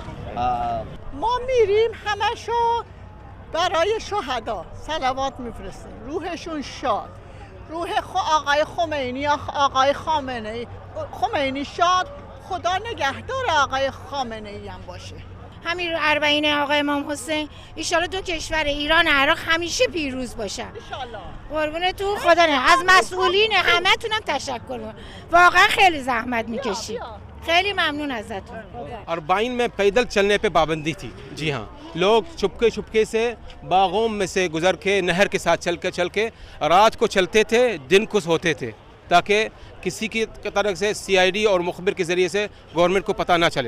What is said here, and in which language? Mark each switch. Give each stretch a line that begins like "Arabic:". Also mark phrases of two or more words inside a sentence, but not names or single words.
Persian: ما میریم همشو برای شهدا صلوات میفرستیم، روحشون شاد، روح آقای خمینی، آقای خمینی شاد، خدا نگهدار آقای خامنه ای هم باشه. همین رو اربعین آقای امام حسین ایشالا دو کشور ایران و عراق همیشه پیروز باشن. قربون تو خدا نه. از مسئولین همه تونم تشکر کنم، واقعا خیلی زحمت میکشید، خیلی ممنون ازتون.
Hindi: अरबाइन में पैदल चलने पे पाबंदी थी। जी हाँ, लोग चुपके से बागों में से गुजर के नहर के साथ चल के रात को चलते थे, दिन को सोते थे, ताकि किसी की तरफ से CID और मुखबिर के ज़रिए से गवर्नमेंट को पता ना चले।